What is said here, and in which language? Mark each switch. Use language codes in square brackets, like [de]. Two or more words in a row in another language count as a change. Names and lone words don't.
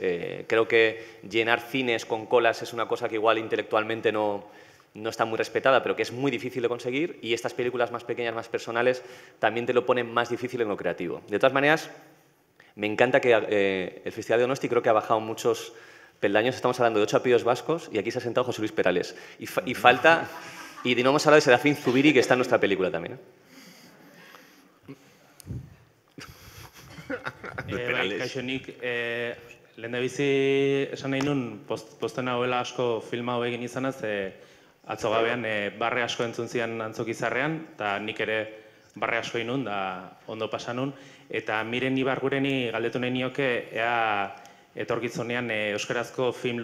[es] Creo que llenar cines con colas es una cosa que igual intelectualmente no está muy respetada, pero que es muy difícil de conseguir, y estas películas más pequeñas, más personales, también te lo ponen más difícil en lo creativo. De todas maneras, me encanta que el Festival de Donosti creo que ha bajado muchos peldaños. Estamos hablando de Ocho apellidos vascos y aquí se ha sentado José Luis Perales. Y falta... Y no hemos hablado de Serafín Zubiri, que está en nuestra película también. [eu] Kaixo, nik lehendabizi esan nahi nun posten hauela asko film hau egin izanaz, atzo gabean barre asko entzun zian Antzokizarrean, eta nik ere barre asko inun, da ondo pasa nun, eta Miren Ibargureni galdetu nahi nioke, ea etorkitzunean euskarazko film